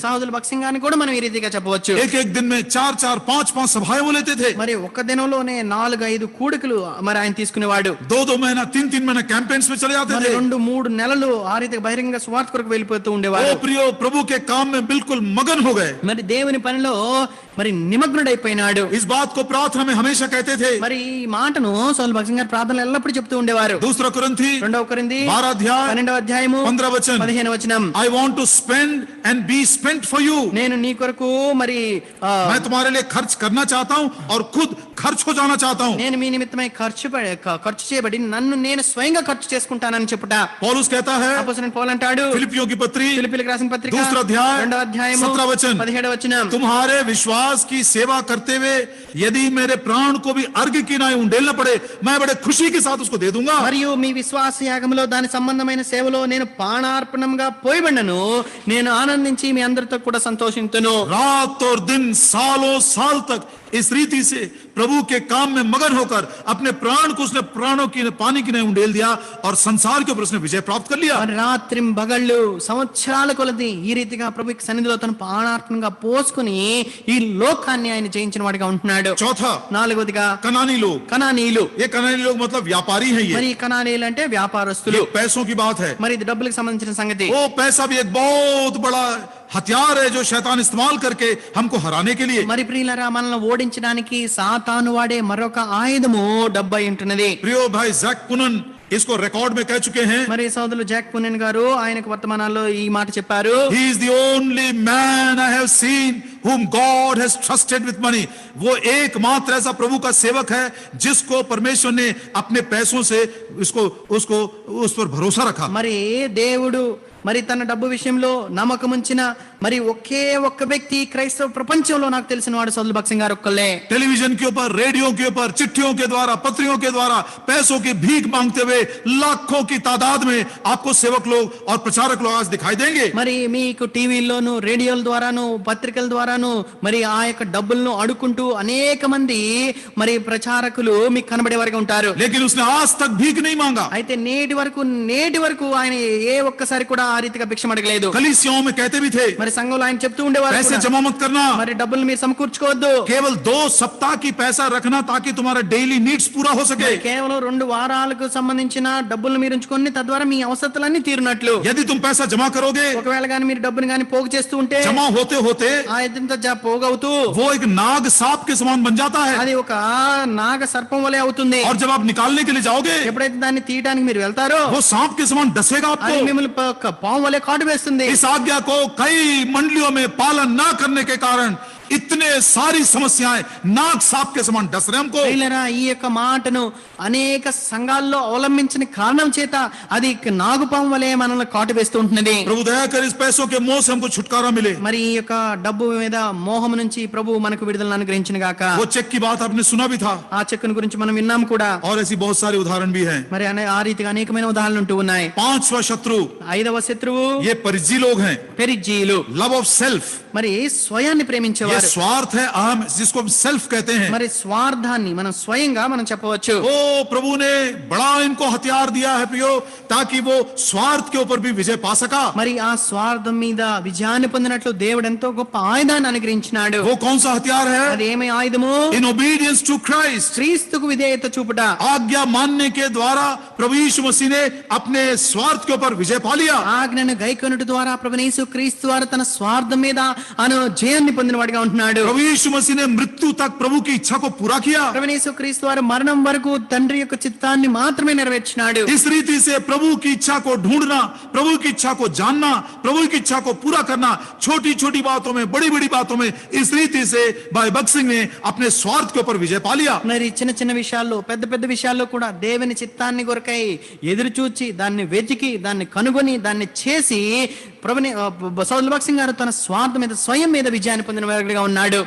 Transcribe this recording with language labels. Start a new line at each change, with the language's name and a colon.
Telugu: సహోదరులు భక్సింగ్ గారిని కూడా మనం ఈ రీతిగా చెప్పవచ్చు.
Hindi: एक दिन में 4-4, 5-5 सभाएं वो लेते थे.
Telugu: మరి ఒక్క దినంలోనే 4-5 కూడికలు మరి ఆయన తీసుకునేవాడు.
Hindi: 2-2 महीना 3-3 महीना कैंपेन्स में चले जाते
Telugu: మరి
Hindi: थे.
Telugu: 2-3 నెలలు ఆ రీతిగా బహిరంగ స్వార్థ కొరకు వెళ్ళిపోతూ ఉండేవాడు.
Hindi: ओ प्रियो, प्रभु के काम में बिल्कुल मगन हो गए.
Telugu: మరి దేవుని పనిలో మరి నిమగ్నుడైపోయినాడు.
Hindi: इस बात को प्रार्थना में हमेशा कहते थे.
Telugu: మరి ఈ మాటను సౌలు భక్సింగ్ గారు ప్రార్థనలు ఎల్లప్పుడూ చెప్తూ ఉండేవారు. 2 కొరింథీ 2 కొరింథీ 12 అధ్యాయం 12వ అధ్యాయము 15వ వచనం. 15వ వచనం.
English: I want to spend and be spent for you.
Telugu: నేను నీ కొరకు మరి
Hindi: मैं तुम्हारे लिए खर्च करना चाहता हूँ और खुद खर्च हो जाना चाहता हूँ.
Telugu: నేను మీ నిమిత్తమై ఖర్చు చేయబడి నన్ను నేను స్వయంగా ఖర్చు చేసుకుంటానని చెప్పుట.
Hindi: पौलुस कहता है,
Telugu: అపోస్తలుడైన పౌలు అంటాడు,
Hindi: फिलिपियों की पत्री
Telugu: ఫిలిప్పీయులకు రాసిన పత్రిక
Hindi: 2 अध्याय
Telugu: 2వ అధ్యాయము
Hindi: 17వ वचन.
Telugu: 17వ వచనం.
Hindi: तुम्हारे विश्वास की सेवा करते हुए यदि मेरे प्राण को भी अर्घ की नाई उंडेलना पड़े, मैं बड़े खुशी के साथ उसको दे दूंगा.
Telugu: మరియు మీ విశ్వాస యాగములో దాని సంబంధమైన సేవలో నేను ప్రాణార్పణంగా పోయబడినను నేను ఆనందించి మీ అందరితో కూడా సంతోషింతును.
Hindi: रात और दिन सालों साल तक इस रीति से प्रभु के काम में मगन होकर अपने प्राण को उसने प्राणों की पानी की नहीं उंडेल दिया और संसार के ऊपर उसने विजय प्राप्त कर लिया.
Telugu: మరి రాత్రిం బగళ్ళు సంవత్సరాల కొలది ఈ రీతిగా ప్రభుకి సన్నిధిలో తన ప్రాణార్పణంగా పోసుకుని ఈ లోకాన్ని ఆయన జయించిన వాడిగా ఉంటున్నాడు. అన్నాడు.
Hindi: चौथा,
Telugu: నాలుగోదిగా
Hindi: कनानी लोग.
Telugu: కనానీయులు.
Hindi: ये कनानी लोग मतलब व्यापारी हैं
Telugu: మరి
Hindi: ये.
Telugu: ఈ కనానీయులు అంటే వ్యాపారస్తులు.
Hindi: ये पैसों की बात है.
Telugu: మరి ఇది డబ్బులకు సంబంధించిన సంగతి.
Hindi: वो पैसा भी एक बहुत बड़ा हथियार है जो शैतान इस्तेमाल करके हमको हराने के लिए.
Telugu: మరి ప్రియులరా, మనల్ని ఓడించడానికి సాతాను వాడే మరొక ఆయుధము డబ్బు అయి ఉంటున్నది.
Hindi: प्रियो भाई जैक कुनन इसको रिकॉर्ड में कह चुके हैं.
Telugu: మరి సోదరులు జాక్ పునెన్ గారు ఆయనకు వర్తమానాల్లో ఈ మాట చెప్పారు.
English: He is the only man I have seen whom God has trusted with money.
Hindi: वो एकमात्र ऐसा प्रभु का सेवक है जिसको परमेश्वर ने अपने पैसों से उसको उस पर भरोसा रखा.
Telugu: మరి దేవుడు మరి తన డబ్బు విషయంలో నమ్మకం ఉంచిన మరి ఒకే ఒక్క వ్యక్తి క్రైస్తవ ప్రపంచంలో నాకు తెలిసిన వాడు సోదరులు భక్సింగ్ గారు ఒక్కళ్ళే.
Hindi: टेलीविजन के ऊपर, रेडियो के ऊपर, चिट्ठियों के द्वारा, पत्रियों के द्वारा पैसों की भीख मांगते हुए लाखों की तादाद में आपको सेवक लोग और प्रचारक लोग आज दिखाई देंगे.
Telugu: మరి మీకు టీవీల్లోను, రేడియోల ద్వారాను, పత్రికల ద్వారాను మరి ఆ యొక్క డబ్బులను అడుక్కుంటూ అనేక మంది మరి ప్రచారకులు మీకు కనబడే వరకు ఉంటారు.
Hindi: लेकिन उसने आज तक भीख नहीं मांगा.
Telugu: అయితే నేటి వరకు ఆయన ఏ ఒక్కసారి కూడా ఆ రీతిగా భిక్షం అడగలేదు.
Hindi: कलीसियाओं में कहते भी थे
Telugu: మరి సంఘంలో ఆయన చెప్తూ ఉండేవారు
Hindi: पैसे
Telugu: కూడా,
Hindi: जमा मत करना,
Telugu: మరి డబ్బులు మీరు సమకూర్చుకోవద్దు.
Hindi: केवल 2 सप्ताह की पैसा रखना ताकि तुम्हारा
English: daily needs
Hindi: पूरा हो सके.
Telugu: మరి కేవలం 2 వారాలకు సంబంధించిన డబ్బులు మీరు ఉంచుకొని తద్వారా మీ అవసరతలన్నీ తీరునట్లు.
Hindi: यदि तुम पैसा जमा करोगे,
Telugu: ఒకవేళ గాని మీరు డబ్బుని గాని పోగు చేస్తూ ఉంటే
Hindi: जमा होते होते
Telugu: ఆ ఎంత పోగవుతూ
Hindi: वो एक नाग सांप के समान बन जाता है.
Telugu: అది ఒక నాగ సర్పం వలె అవుతుంది.
Hindi: और जब आप निकालने के लिए जाओगे,
Telugu: ఎప్పుడైతే దాన్ని తీయడానికి మీరు వెళ్తారో
Hindi: वो सांप के समान डसेगा
Telugu: అది
Hindi: आपको.
Telugu: మిమ్మల్ని పాము వలె కాటు వేస్తుంది.
Hindi: इस आज्ञा को कई मंडलियों में पालन न करने के कारण इतने सारी समस्याएं नाग सांप के समान डस रहे हमको.
Telugu: ప్రియులారా, ఈ యొక్క మాటను అనేక సంఘాల్లో అవలంబించిన కారణం చేత అది నాగుపాము వలె మనల్ని కాటు వేస్తూ ఉంటున్నది.
Hindi: प्रभु दया कर इस पैसों के मोह से हमको छुटकारा मिले.
Telugu: మరి ఈ యొక్క డబ్బు మీద మోహం నుంచి ప్రభు మనకు విడుదలను అనుగ్రహించిన గాక.
Hindi: वो चेक की बात आपने सुना भी था
Telugu: ఆ చెక్కును గురించి మనం విన్నాం కూడా.
Hindi: और ऐसी बहुत सारे उदाहरण भी हैं.
Telugu: మరి ఆ రీతిగా అనేకమైన ఉదాహరణలు ఉంటూ ఉన్నాయి.
Hindi: 5वां शत्रु
Telugu: 5వ శత్రువు
Hindi: ये परिजी लोग हैं.
Telugu: పెరిజ్జీయులు.
English: love of self,
Telugu: మరి స్వయాన్ని
Hindi: ये
Telugu: ప్రేమించేవారు.
Hindi: स्वार्थ है, अहम, जिसको हम सेल्फ कहते हैं.
Telugu: మరి స్వార్థాన్ని మనం స్వయంగా మనం చెప్పవచ్చు.
Hindi: ओ प्रभु ने बड़ा इनको हथियार दिया है प्रियो, ताकि वो स्वार्थ के ऊपर भी विजय पा सका.
Telugu: మరి ఆ స్వార్థం మీద విజయాన్ని పొందినట్లు దేవుడు ఎంతో గొప్ప ఆయుధాన్ని అనుగ్రహించినాడు.
Hindi: वो कौन सा हथियार है?
Telugu: అది ఏమి ఆయుధము?
English: in obedience to Christ,
Telugu: క్రీస్తుకు విధేయత చూపుట.
Hindi: आज्ञा मानने के द्वारा प्रभु यीशु मसीह ने अपने स्वार्थ के ऊपर विजय पा लिया.
Telugu: ఆజ్ఞను గైకొనుట ద్వారా ప్రభువైన యేసు క్రీస్తు ద్వారా తన స్వార్థం మీద అను జయాన్ని పొందిన వాడిగా ఉంటున్నాడు.
Hindi: प्रभु यीशु मसीह ने मृत्यु तक प्रभु की इच्छा को पूरा किया.
Telugu: ప్రభువైన యేసు క్రీస్తు వారు మరణం వరకు తండ్రి యొక్క చిత్తాన్ని మాత్రమే నెరవేర్చినాడు.
Hindi: इस रीति से प्रभु की इच्छा को ढूंढना, प्रभु की इच्छा को जानना, प्रभु की इच्छा को पूरा करना, छोटी छोटी बातों में, बड़ी बड़ी बातों में, इस रीति से भाई भगत सिंह ने अपने स्वार्थ के ऊपर विजय पा लिया.
Telugu: మరి చిన్న చిన్న విషయాల్లో, పెద్ద పెద్ద విషయాల్లో కూడా దేవుని చిత్తాన్ని కొరకై ఎదురు చూచి దాన్ని వెతికి దాన్ని కనుగొని దాన్ని చేసి ప్రభుని సోదరులు భగత్ సింగ్ గారు తన స్వార్థం మీద స్వయం మీద విజయాన్ని పొందిన వాడిగా ఉన్నాడు.